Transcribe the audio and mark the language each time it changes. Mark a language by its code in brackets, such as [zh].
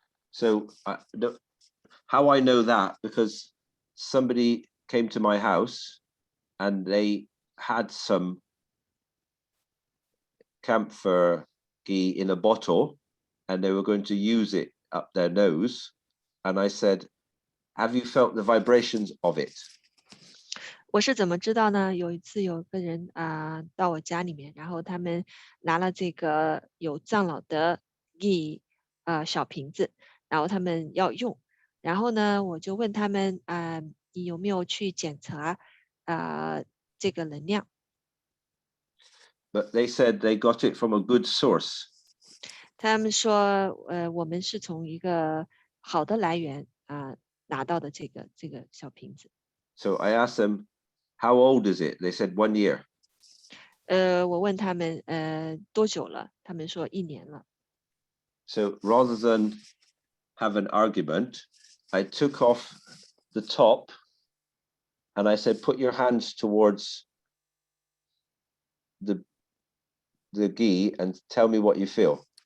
[en] So how I know that, because somebody came to my house and they had some camphor ghee in a bottle and they were going to use it up their nose. And I said, have you felt the vibrations of it? [zh] 我是怎么知道呢？有一次有个人到我家里面，然后他们拿了这个有樟脑的 ghee 小瓶子，然后他们要用，然后呢我就问他们你有没有去检查这个能量？ [en] But they said they got it from a good source. [zh] 他们说我们是从一个好的来源拿到的这个小瓶子。 [en] So I asked them, how old is it? They said 1 year. [zh] 我问他们多久了？他们说1年了。 [en] So rather than have an argument, I took off the top and I said, put your hands towards the ghee and tell me what you feel.